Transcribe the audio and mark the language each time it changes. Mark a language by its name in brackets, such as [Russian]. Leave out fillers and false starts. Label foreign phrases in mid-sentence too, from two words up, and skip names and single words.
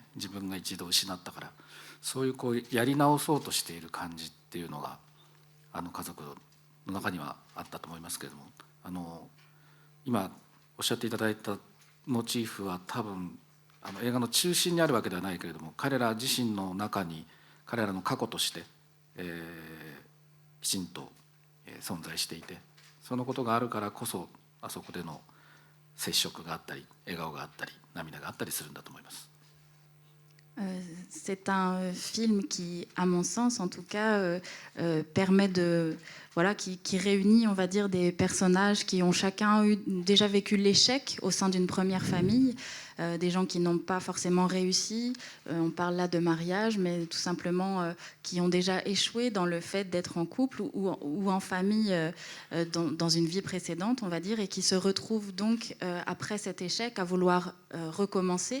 [Japanese] 自分が一度失ったからそういうやり直そうとしている感じっていうのが家族の中にはあったと思いますけれども、今おっしゃっていただいたモチーフは多分映画の中心にあるわけではないけれども彼ら自身の中に彼らの過去として、きちんと存在していて、そのことがあるからこそあそこでの接触があったり笑顔があったり涙があったりするんだと思います。 [French] C'est un film qui, à mon sens en tout cas, permet de, voilà, qui réunit, on va dire, des personnages qui ont chacun déjà vécu l'échec au sein d'une première famille, des gens qui n'ont pas forcément réussi, on parle là de mariage, mais tout simplement qui ont déjà échoué dans le fait d'être en couple ou en famille dans une vie précédente, on va dire, et qui se retrouvent donc après cet échec à vouloir recommencer.